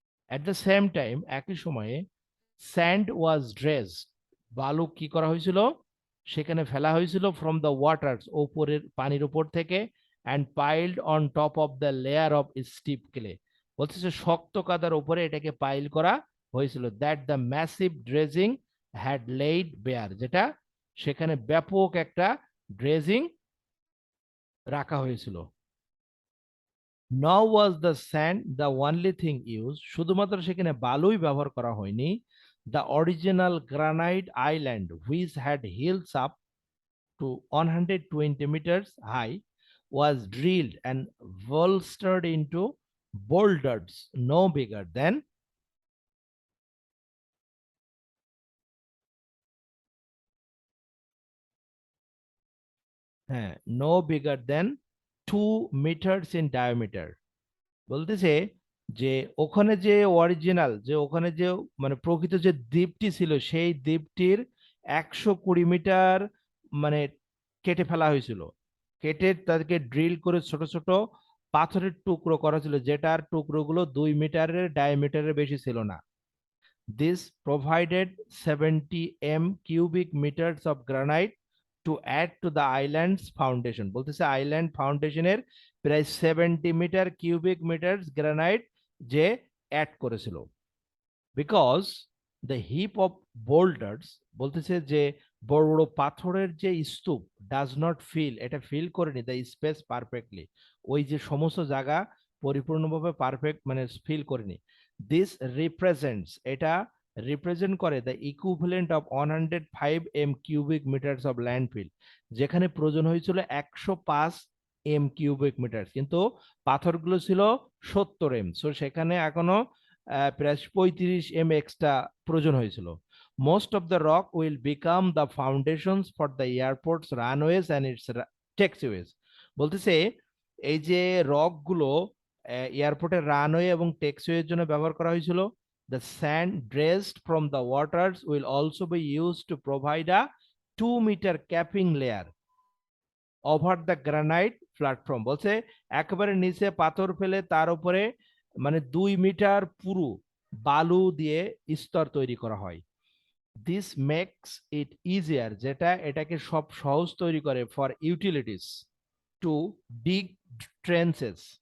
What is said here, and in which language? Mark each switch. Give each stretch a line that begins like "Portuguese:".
English: at the same time,
Bangla: একই সময়ে
English: sand was dredged,
Bangla: বালু কি করা হয়েছিল সেখানে ফেলা হয়েছিল
English: from the waters,
Bangla: ওপরের পানির উপর থেকে,
English: and piled on top of the layer of stiff clay,
Bangla: বলতেছে শক্ত কাদার উপরে এটাকে পাইল করা হয়েছিল।
English: that the massive dredging had laid bare,
Bangla: যেটা সেখানে ব্যাপক একটা ড্রেজিং রাখা হয়েছিল।
English: Nor was the sand the only thing used,
Bangla: শুধুমাত্র সেখানে বালুই ব্যবহার করা হয়নি।
English: The original granite island, which had hills up to 120 meters high, was drilled and bolstered into boulders no bigger than no bigger than 2 meters in diameter।
Bangla: বলতেছে যে ওখানে যে original যে ওখানে যে মানে প্রকৃত যে দ্বীপটি ছিল সেই দ্বীপটির 120 মিটার মানে কেটে ফেলা হয়েছিল, কেটে তাদেরকে ড্রিল করে ছোট ছোট পাথরের টুকরো করা ছিল, যেটার টুকরোগুলো 2 মিটারের ডায়ামিটারের বেশি ছিল না।
English: This provided 70 cubic meters of granite to add to the island's foundation।
Bangla: বলতেছে আইল্যান্ড ফাউন্ডেশনের প্রায় 70 মিটার কিউবিক মিটার গ্রানাইট যে অ্যাড করেছিল।
English: because the heap of boulders,
Bangla: বলতেছে যে বড় বড় পাথরের যে স্তূপ
English: does not fill,
Bangla: এটা ফিল করেনি
English: the space perfectly,
Bangla: ওই যে সমস্ত জায়গা পরিপূর্ণভাবে পারফেক্ট মানে ফিল করেনি।
English: this represents,
Bangla: এটা রিপ্রেজেন্ট করে
English: the equivalent of 105 cubic metres of landfill,
Bangla: যেখানে প্রয়োজন হয়েছিল 105 কিউবিক মিটার, কিন্তু পাথরগুলো ছিল 70 সো সেখানে এখনো প্রায় 35 এক্সট্রা প্রয়োজন হয়েছিল।
English: Most of the rock will become the foundations for the airports runways and its taxiways.
Bangla: বলতেছে এই যে রক গুলো এয়ারপোর্টের রানওয়ে এবং ট্যাক্সিওয়ের জন্য ব্যবহার করা হয়েছিল।
English: The sand dredged from the waters will also be used to provide a 2-meter capping layer over the granite platform।
Bangla: বলছে একেবারে নিচে পাথর ফেলে তার উপরে মানে 2 মিটার পুরু বালু দিয়ে স্তর তৈরি করা হয়।
English: this makes it easier,
Bangla: যেটা এটাকে সব সহজ তৈরি করে
English: For utilities to dig trenches.